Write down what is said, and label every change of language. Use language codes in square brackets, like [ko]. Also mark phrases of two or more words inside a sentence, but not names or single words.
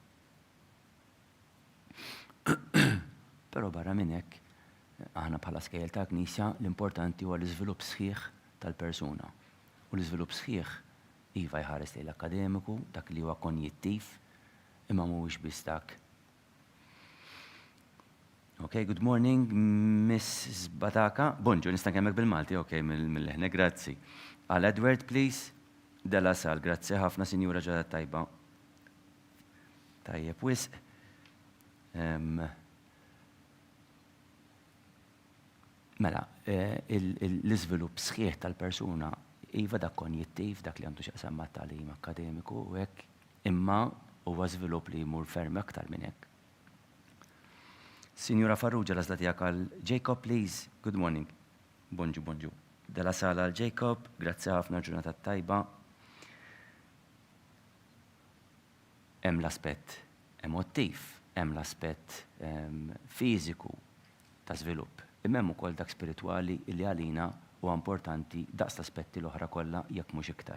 [mt] Però barra minn hekk, aħna bħala skejjel ta' Knisja l-importanti huwa l-iżvilupp sħiħ tal-persuna. U l-iżvilupp sħiħ iva jħares lejn l-akademiku, dak li huwa konjittiv, imma mhuwiex biss dak. [en] Okay, good morning, Miss Bataka. [mt] Bonġu, nista' nkemmel bil-Malti, okay, mill-ħne, grazzi. Għal Edward, please. Della Sal, grazzi ħafna, Sinjura ġada tajba. Tajjeb, wisq. Mela, l-iżvilupp sħiħ tal-persuna iva dak konjittiv, dak li għandu x'aqsam mat-tagħlim akademiku u hekk, imma huwa żvilupp li jmur ferm aktar minn hekk. Signora Farrugia, l-għażla tiegħek għal Jacob, please. [en] Good morning. [mt] Bonġu. Della Sala għal Jacob, grazzi ħafna ġurnata tajba. Hemm l-aspett emottiv, hemm l-aspett fiżiku ta' żvilupp. Imma hemm ukoll dak spiritwali li għalina huwa importanti daqs l-aspetti l-oħra kollha jekk mhux iktar.